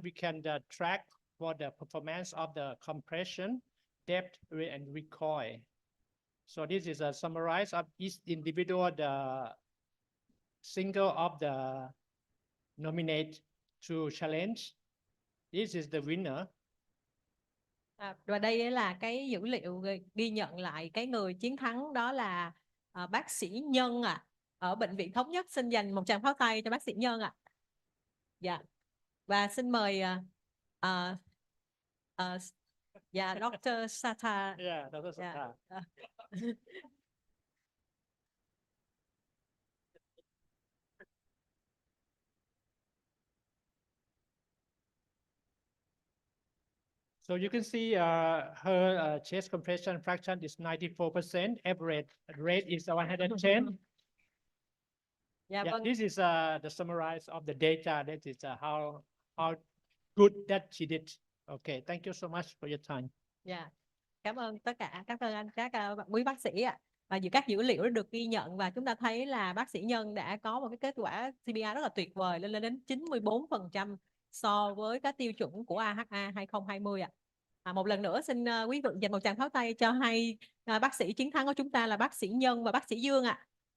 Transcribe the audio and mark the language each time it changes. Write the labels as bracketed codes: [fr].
[en] We can track for the performance of the compression, depth, and recoil. So this is a summarize of each individual, the single of the nominate to challenge. This is the winner. [vi] Và đây là cái dữ liệu ghi nhận lại cái người chiến thắng, đó là bác sĩ Nhân ạ. Ở bệnh viện Thống Nhất, xin dành một tràng pháo tay cho bác sĩ Nhân ạ. Dạ. Và xin mời dạ Dr. Sata. [en] Yeah, Dr. Sata. Yeah. So you can see her chest compression fraction is 94%, average rate is 110. [vi] Dạ [en] Yeah, [vi] vâng. [en] this is the summarize of the data. That is how good that she did. Okay, thank you so much for your time. [vi] Dạ, cảm ơn tất cả các quý bác sĩ ạ. Và các dữ liệu đã được ghi nhận và chúng ta thấy là bác sĩ Nhân đã có một cái kết quả CPR rất là tuyệt vời, lên đến 94% so với các tiêu chuẩn của AHA 2020 ạ. Một lần nữa xin quý vị dành một tràng pháo tay cho hai bác sĩ chiến thắng của chúng ta là bác sĩ Nhân và bác sĩ Dương ạ.